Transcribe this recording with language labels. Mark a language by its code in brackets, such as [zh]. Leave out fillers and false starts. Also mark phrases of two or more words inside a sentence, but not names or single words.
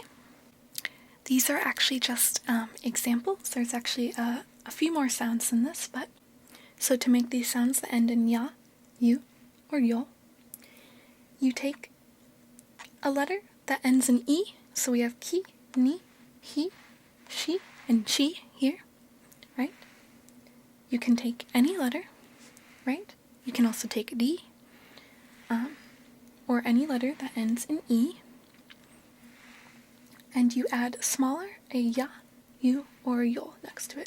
[en] These are actually just examples. There's actually a few more sounds than this, but so to make these sounds that end in ya, you, or yo, you take a letter that ends in e. So we have ki, ni, he, she, and chi here, right? You can take any letter, right? You can also take d, or any letter that ends in e, and you add smaller, a ya, you, or a yo next to it.